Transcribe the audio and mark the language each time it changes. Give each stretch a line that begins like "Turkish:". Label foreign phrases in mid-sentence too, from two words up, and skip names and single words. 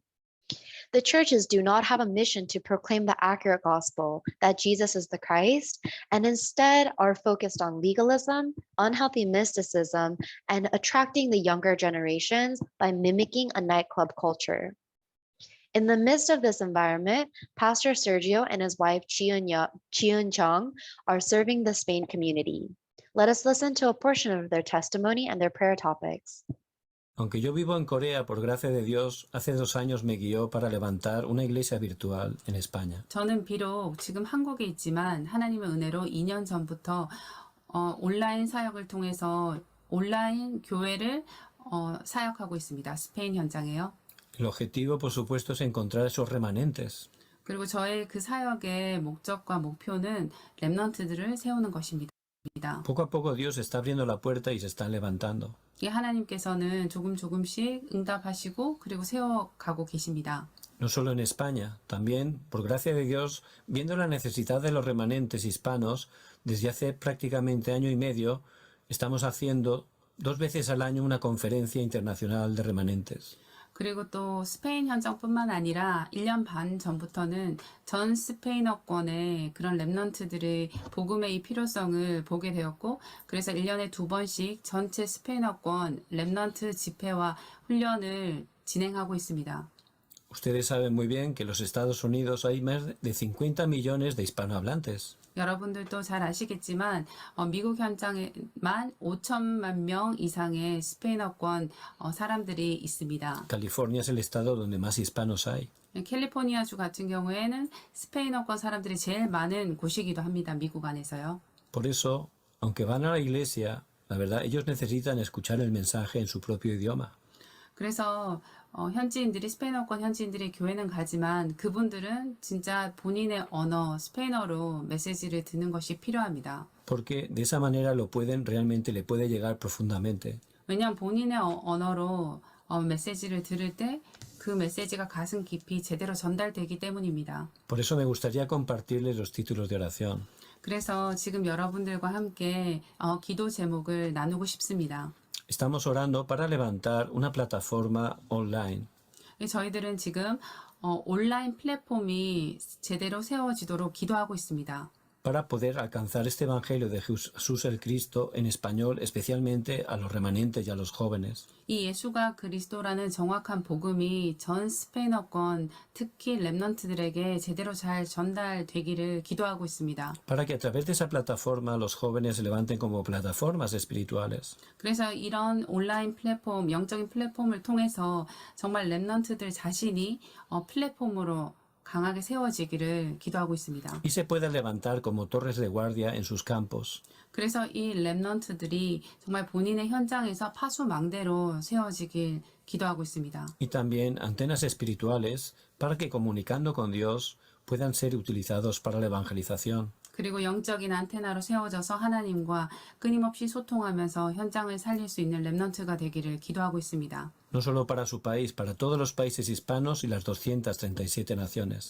English: The churches do not have a mission to proclaim the accurate gospel that Jesus is the Christ, and instead are focused on legalism, unhealthy mysticism, and attracting the younger generations by mimicking a nightclub culture. In the midst of this environment, Pastor Sergio and his wife Chiun Chung are serving the Spain community. Let us listen to a portion of their testimony and their prayer topics.
Spanish: Aunque yo vivo en Corea, por gracia de Dios, hace 2 años me guió para levantar una iglesia virtual en España.
Korean: 저는 비록 지금 한국에 있지만 하나님의 은혜로 2년 전부터 온라인 사역을 통해서 온라인 교회를 사역하고 있습니다. 스페인 현장에요.
Spanish: El objetivo, por supuesto, es encontrar esos remanentes.
Korean: 그리고 저의 그 사역의 목적과 목표는 렘넌트들을 세우는 것입니다.
Spanish: Poco a poco Dios está abriendo la puerta y se están levantando.
Korean: 하나님께서는 조금씩 응답하시고 그리고 세워가고 계십니다.
Spanish: No solo en España, también, por gracia de Dios, viendo la necesidad de los remanentes hispanos, desde hace prácticamente año y medio, estamos haciendo 2 veces al año una conferencia internacional de remanentes.
Korean: 그리고 또 스페인 현장뿐만 아니라 1년 반 전부터는 전 스페인어권의 그런 렘넌트들의 복음의 이 필요성을 보게 되었고, 그래서 1년에 2번씩 전체 스페인어권 렘넌트 집회와 훈련을 진행하고 있습니다.
Spanish: Ustedes saben muy bien que en los Estados Unidos hay más de 50 millones de hispanohablantes.
Korean: 여러분들도 잘 아시겠지만 미국 현장에만 5천만 명 이상의 스페인어권 사람들이 있습니다.
Spanish: California es el estado donde más hispanos hay.
Korean: 캘리포니아주 같은 경우에는 스페인어권 사람들이 제일 많은 곳이기도 합니다. 미국 안에서요.
Spanish: Por eso, aunque van a la iglesia, la verdad, ellos necesitan escuchar el mensaje en su propio idioma.
Korean: 그래서 현지인들이 스페인어권 현지인들이 교회는 가지만 그분들은 진짜 본인의 언어 스페인어로 메시지를 듣는 것이 필요합니다.
Spanish: Porque de esa manera realmente le puede llegar profundamente.
Korean: 왜냐하면 본인의 언어로 메시지를 들을 때 그 메시지가 가슴 깊이 제대로 전달되기 때문입니다.
Spanish: Por eso me gustaría compartirles los títulos de oración.
Korean: 그래서 지금 여러분들과 함께 기도 제목을 나누고 싶습니다.
Spanish: Estamos orando para levantar una plataforma online.
Korean: 저희들은 지금 온라인 플랫폼이 제대로 세워지도록 기도하고 있습니다.
Spanish: Para poder alcanzar este evangelio de Jesús el Cristo en español, especialmente a los remanentes y a los jóvenes.
Korean: 이 예수가 그리스도라는 정확한 복음이 전 스페인어권, 특히 렘넌트들에게 제대로 잘 전달되기를 기도하고 있습니다.
Spanish: Para que a través de esa plataforma los jóvenes se levanten como plataformas espirituales.
Korean: 그래서 이런 온라인 플랫폼, 영적인 플랫폼을 통해서 정말 렘넌트들 자신이 플랫폼으로 강하게 세워지기를 기도하고 있습니다.
Spanish: Y se puedan levantar como torres de guardia en sus campos.
Korean: 그래서 이 렘넌트들이 정말 본인의 현장에서 파수망대로 세워지길 기도하고 있습니다.
Spanish: Y también antenas espirituales para que comunicando con Dios puedan ser utilizados para la evangelización.
Korean: 그리고 영적인 안테나로 세워져서 하나님과 끊임없이 소통하면서 현장을 살릴 수 있는 렘넌트가 되기를 기도하고 있습니다.
Spanish: No solo para su país, para todos los países hispanos y las 237 naciones.